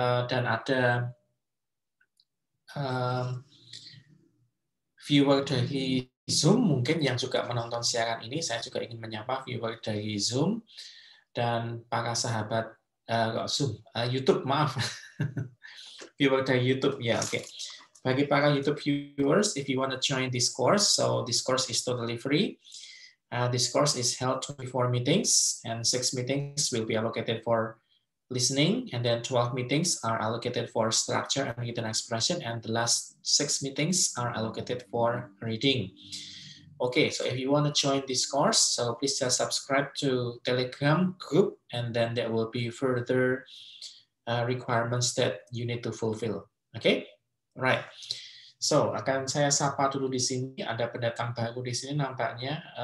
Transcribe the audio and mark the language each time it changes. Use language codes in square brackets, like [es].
[id] Dan ada viewer dari Zoom mungkin yang juga menonton siaran ini. Saya juga ingin menyapa viewer dari Zoom dan para sahabat Zoom, YouTube, maaf, viewer dari YouTube ya, oke. Bagi para [en] YouTube viewers, if you want to join this course, so this course is totally free. This course is held 24 meetings, and 6 meetings will be allocated for listening, and then 12 meetings are allocated for structure and written expression, and the last 6 meetings are allocated for reading. Okay, so if you want to join this course, so please just subscribe to Telegram group, and then there will be further requirements that you need to fulfill. [id] Okay, right. So akan saya sapa dulu di sini. Ada pendatang baru di sini nampaknya.